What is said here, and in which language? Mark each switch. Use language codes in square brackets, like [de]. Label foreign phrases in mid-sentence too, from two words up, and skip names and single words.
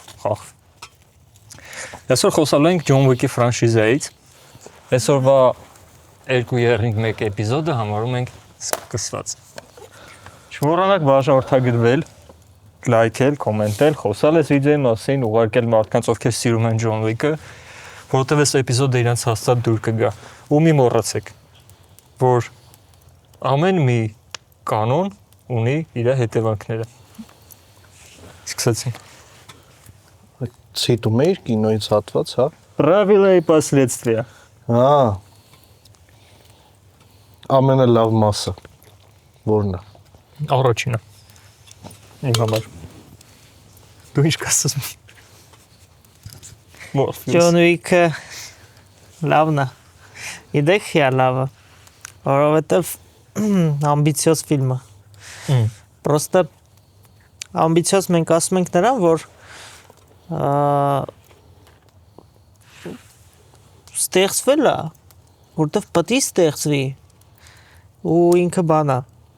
[hy] խաղ։ Այսօր խոսալու ենք Ջոն Ուիկի ֆրանշիզայից։ Այսօրվա 2/1 էպիզոդը համարում ենք սկսված։ Չմոռանաք բաժանորդագրվել, լայքել, կոմենտել, խոսալ այս վիդեոյի մասին, ուղարկել մարդկանց, ովքեր սիրում են Ջոն Ուիկը, որովհետև այս էպիզոդը իրանց հաստատ դուր կգա։ Ու մի մոռացեք, որ ամեն մի կանոն ունի իր հետևանքները։ Սկսեցինք։ Ցիտում էիր կինոից հատված, հա։ [ru] Правила и последствия։ [hy] Հա։ Ամենալավ մասը որն է։ Առաջինը։ Իմ համար։ Դու ինչ կասես։ Ջոն Ուիկը լավն է։ Իդեք է լավը, որովհետև ամբիցիոզ ֆիլմ է։ Պրոստը ամբիցիոզ մենք ասում ենք նրան, որ ստեղծվել է, որտեվ պետք է ստեղծվի ու ինքը բան է։